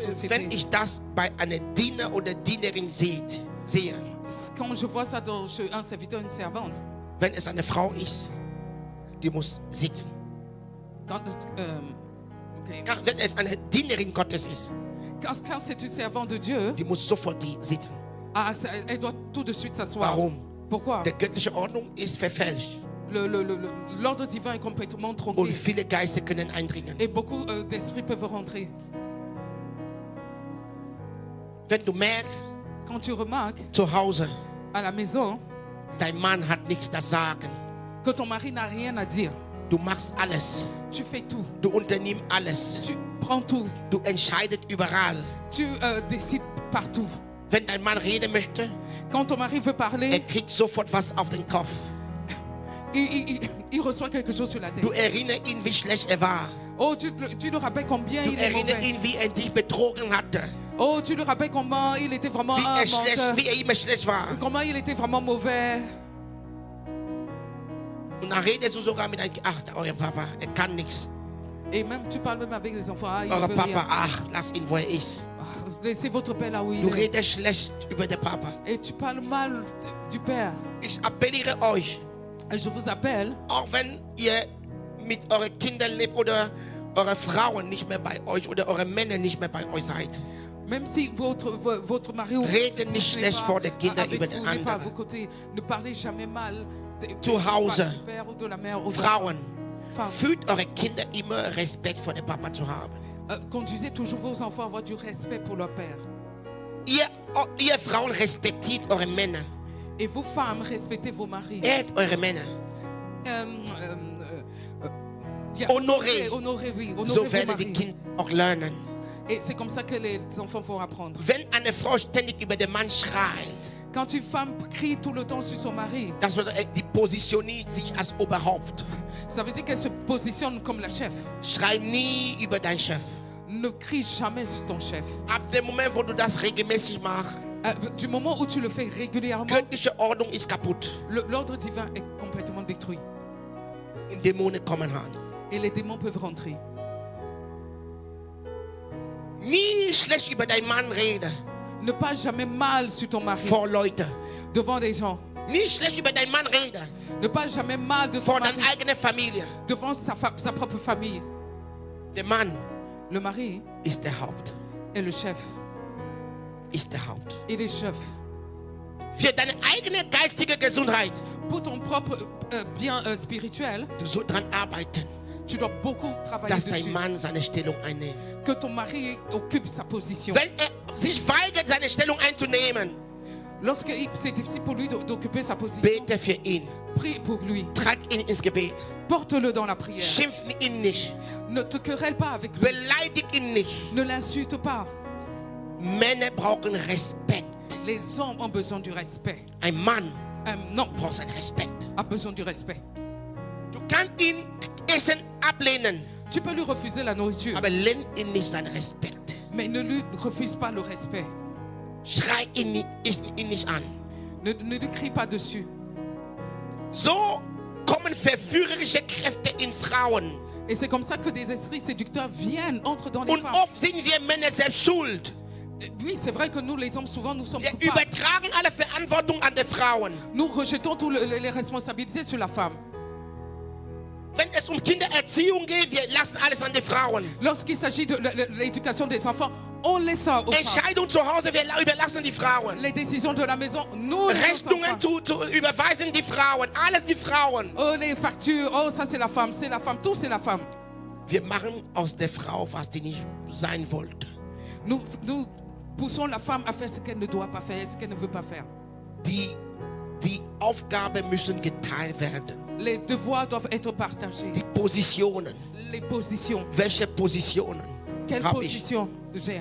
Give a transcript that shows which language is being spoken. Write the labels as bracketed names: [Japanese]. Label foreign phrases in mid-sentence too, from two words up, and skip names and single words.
[German] Wenn [French] société. [German] ich das bei einer Diener oder Dienerin sehe, [French] Quand je vois ça chez un serviteur, une servante, [German] wenn es eine Frau ist, die muss sitzen. [French] quand, ok. [German] Wenn es eine Dienerin Gottes ist, [French] Quand c'est une servante de Dieu, [German] die muss sofort sitzen. [French] elle doit tout de suite s'asseoir. [German] Warum? [French] Pourquoi? [German] Die göttliche Ordnung ist verfälscht. [French] L'ordre divin est complètement [German] Und [French] tronqué. [German] viele Geister können eindringen. [French] Et beaucoup d'esprits peuvent rentrer. [German] Wenn du merkst, [French] Quand tu remarques [German] zu Hause, [French] à la maison [German] dein Mann hat nichts zu sagen. [French] que ton mari n'a rien à dire, [German] Du machst alles. [French] tu fais tout. [German] Du unternimmst alles. [French] Tu prends tout. [German] Du entscheidest überall. [French] Tu décides partout. [German] Wenn dein Mann reden möchte, [French] Quand ton mari veut parler, [German] kriegt sofort was auf den Kopf. [French] il reçoit quelque chose sur la tête. [German] Du erinnerst ihn, wie schlecht er war. [French] Oh, tu le rappelles combien [German] Du [French] il est [German] erinnerst [French] mauvais. [German] ihn, wie er dich betrogen hatte. [French] Oh, tu le rappelles comment il était vraiment un menteur. [German] Wie er immer schlecht war. [French] Comment il était vraiment mauvais. [German] Und dann redest du sogar mit einem, ach, euer Papa, er kann nichts. [French] Et même, tu parles même avec les enfants. Ah, il [German] Euer [French] peut [German] Papa, [French] rien. [German] ach, lass ihn, wo er ist. [French] Ah, laissez votre père là où il [German] Du [French] est. [German] redest schlecht über den Papa. [French] Et tu parles mal du père. [German] Ich appelliere euch, [French] Et je vous appelle, [German] auch wenn ihr mit euren Kindern lebt oder eure Frauen nicht mehr bei euch oder eure Männer nicht mehr bei euch seid. [French] même si votre mari ou [German] Rede nicht [French] n'est [German] schlecht [French] pas [German] vor den Kindern [French] avec [German] über [French] vous, [German] den [French] n'est pas à vos [German] anderen. [French] côtés, ne parlez jamais mal [German] Zu Hause. [French] du père ou de la mère ou de la [German] Frauen, [French] femme. [German] fühlt eure Kinder immer Respekt vor dem Papa zu haben. [French] Conduisez toujours vos enfants à avoir du respect pour leur père. [German] Ihr Frauen respektiert eure Männer. [French] Et vous femmes, respectez vos maris. [German] Ehrt eure Männer. [French] Honorez, oui, honorez [German] So [French] vos [German] werden die [French] maris. [German] Kinder auch lernen. [French] Et c'est comme ça que les enfants vont apprendre. [German] Wenn eine Frau ständig über den Mann schreit, [French] Quand une femme crie tout le temps sur son mari, [German] das bedeutet, die positioniert sich als Oberhaupt. [French] ça veut dire qu'elle se positionne comme la chef. [German] Schrei nie über deinen Chef. [French] Ne crie jamais sur ton chef. [German] Ab dem Moment, wo du das regelmäßig machst, [French] Du moment où tu le fais régulièrement, [German] göttliche Ordnung ist kaputt. [French] l'ordre divin est complètement détruit. [German] Und Dämonen kommen an. [French] Et les démons peuvent rentrer. [German] Nie schlecht über deinen Mann reden. [French] Ne parle jamais mal sur ton mari [German] vor Leuten. [French] devant des gens. [German] Nie schlecht über deinen Mann reden. [French] Ne parle jamais mal de ton [German] Vor [French] mari [German] deiner eigenen Familie. [French] devant sa propre famille. [German] Der Mann [French] Le mari [German] ist der Haupt. [French] est le chef. [German] Ist der Haupt. [French] Il est chef. [German] Für deine eigene geistige Gesundheit. [French] Pour ton propre bien spirituel, [German] Du sollst daran arbeiten, [French] tu dois beaucoup travailler [German] dass dein [French] dessus. [German] Mann seine Stellung einnimmt. [French] Que ton mari occupe sa position. [German] Wenn sich weigert, seine Stellung einzunehmen, [French] Lorsque c'est difficile pour lui d'occuper sa position, [German] bete für ihn. [French] prie pour lui. [German] Trag ihn ins Gebet. [French] Porte-le dans la prière. [German] Schimpf ihn nicht. [French] Ne te querelle pas avec lui. [German] Beleidig ihn nicht. [French] Ne l'insulte pas. [German] Männer brauchen Respekt. [French] Les hommes ont besoin du respect. [German] Ein Mann [French] Un homme [German] braucht seinen Respekt. [French] a besoin du respect. [German] Du kannst ihn Essen ablehnen, [French] Tu peux lui refuser la nourriture, [German] aber lehn ihn nicht seinen Respekt. [French] mais ne lui refuse pas le respect. [German] Schrei ihn nicht an. [French] Ne lui crie pas dessus. [German] So kommen verführerische Kräfte in Frauen. [French] Et c'est comme ça que des esprits séducteurs viennent, entrent dans les [German] Und [French] femmes. [German] oft sind wir Männer selbst schuld. [French] Oui, c'est vrai que nous, les hommes, souvent, nous sommes [German] Wir [French] coupables. [German] übertragen alle Verantwortung an die Frauen. [French] Nous rejetons toutes les responsabilités sur la femme. [German] Wenn es Kindererziehung geht, wir lassen alles an die Frauen. [French] Lorsqu'il s'agit de l'éducation des enfants, on laisse ça aux femmes. [German] Entscheidung zu Hause, wir überlassen die Frauen. [French] Les décisions de la maison, nous les [German] Rechnungen [French] enfants. [German] zu überweisen die Frauen. Alles die Frauen. [French] Oh, les factures, oh, ça c'est la femme, tout c'est la femme. [German] Wir machen aus der Frau, was die nicht sein wollte. [French] Nous poussons la femme à faire ce qu'elle ne doit pas faire, ce qu'elle ne veut pas faire. [German] Die Aufgaben müssen geteilt werden. [French] Les devoirs doivent être partagés. [German] Die Positionen. [French] Les positions. [German] Welche Positionen [French] Quelle [German] habe ich? [French] position j'ai?